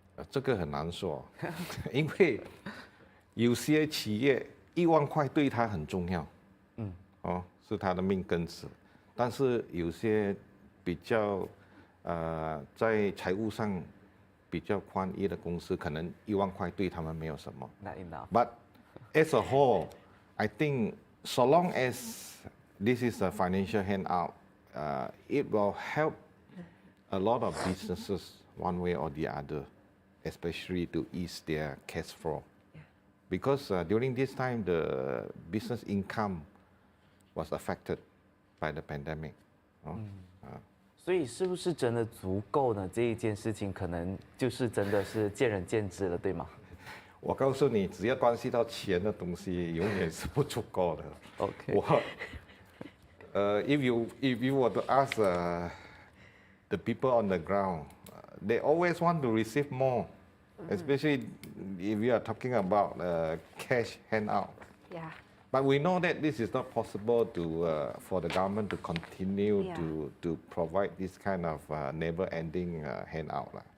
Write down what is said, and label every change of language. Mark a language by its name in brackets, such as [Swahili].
[Chinese] 这个很难说，因为有些企业1万块对他很重要，是他的命根子，但是有些比较在财务上比较宽裕的公司，可能1万块对他们没有什么。 [English] Not enough. But as a whole, I think so long as this is a financial handout, it will help a lot of businesses one way or the other, especially to ease their cash flow. Because during this time, the business income was affected by the pandemic. [Chinese] 所以是不是真的足够呢？这一件事情可能就是真的是见仁见智了，对吗？我告诉你，只要关系到钱的东西，永远是不足够的。 OK。 [English] if you were to ask the people on the ground, they always want to receive more, especially if you are talking about cash handout. Yeah. But we know that this is not possible for the government to continue to provide this kind of never-ending handout.